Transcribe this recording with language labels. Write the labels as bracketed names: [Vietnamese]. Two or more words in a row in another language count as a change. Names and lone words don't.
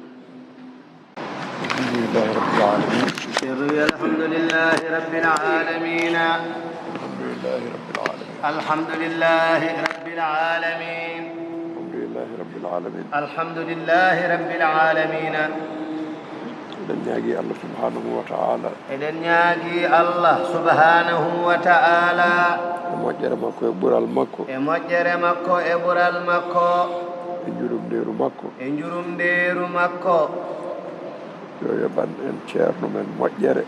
[Arabic] الحمد لله رب العالمين الحمد لله رب العالمين الحمد لله رب العالمين [Fula] eɗen ñaagui [Arabic] الله سبحانه وتعالى [Fula] moƴƴere makko e ɓural makko e moƴƴere makko e ɓural makko e jurumndeeru makko e njurumndeeru makko yo yoɓan en ceerno men moƴƴere